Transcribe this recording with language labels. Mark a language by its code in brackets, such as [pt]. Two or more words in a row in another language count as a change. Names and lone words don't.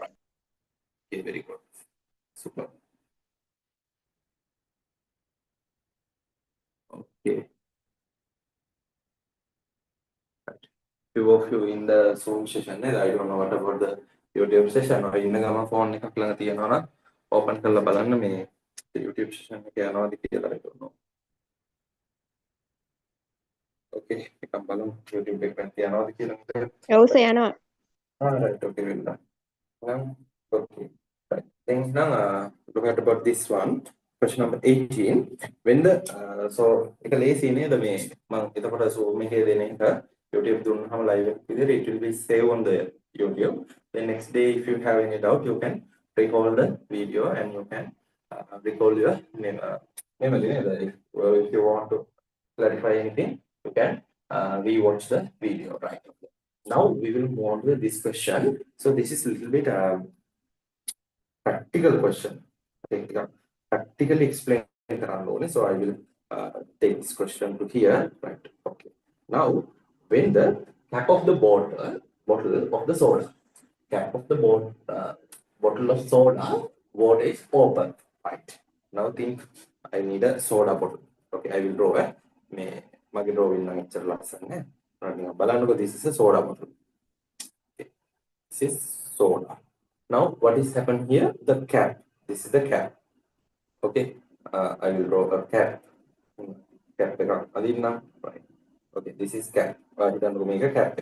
[en] Okay, very good. Super. Okay. Right. Few of you in the Zoom session, I don't know what about the YouTube session. [si] or ඉන්න ගම phone එකක් ළඟ තියනවා නම් open කරලා බලන්න මේ YouTube session එක යනවාද කියලා [en] I don't know. [si] Okay, එකක් බලමු YouTube එකෙන් තියනවාද කියලා. ඔව් සර් යනවා. [en] Right, okay, well done. Okay, right. Then now look at about this one. Question number 18. When the [si] so එක ලේසි නේද මේ මම එතකොට Zoom එකේ දෙන එක YouTube දුන්නාම live එක විදිහට [en] it will be save on the YouTube. Then next day if you have any doubt you can recall the video and you can recall your If you want to clarify anything, you can rewatch the video, right? Okay. Now we will move on to this question. So this is a little bit practical question. Practically explain [si] කරන්න ඕනේ. [en] So I will take this question to here, right? Okay. Now, when the cap of the bottle of the soda, cap of the bottle of soda water is open, right? Now think I need a soda bottle. Okay, I will draw a [si] මේ මගේ drawing නම් එච්චර ලස්සන නෑ. බලන්නකෝ, [en] this is a soda bottle. Okay. This is soda. Now, what is happened here? The cap. This is the cap. Okay. I will draw a cap. Cap right. Okay, this is cap. Kita make a cap.